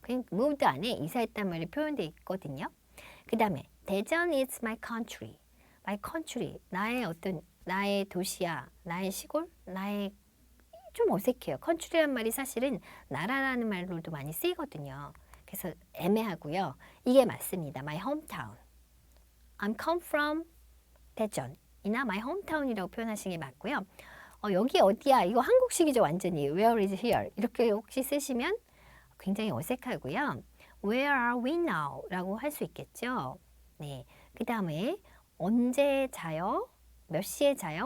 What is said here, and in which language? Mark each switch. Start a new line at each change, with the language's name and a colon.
Korean: 그냥 moved 안에 이사했단 말이 표현되어 있거든요. 그 다음에 대전
English: is my country. my country.
Korean: 나의 도시야. 나의 시골. 좀 어색해요. country란 말이 사실은 나라라는 말로도 많이 쓰이거든요. 그래서 애매하고요. 이게 맞습니다.
English: my hometown. I'm come from 대전.
Korean: 이나
English: my hometown
Korean: 이라고 표현하시는 게 맞고요. 여기 어디야? 이거 한국식이죠, 완전히.
English: Where is here?
Korean: 이렇게 혹시 쓰시면 굉장히 어색하고요.
English: Where are we now?
Korean: 라고 할 수 있겠죠. 네. 그 다음에 언제 자요? 몇 시에 자요?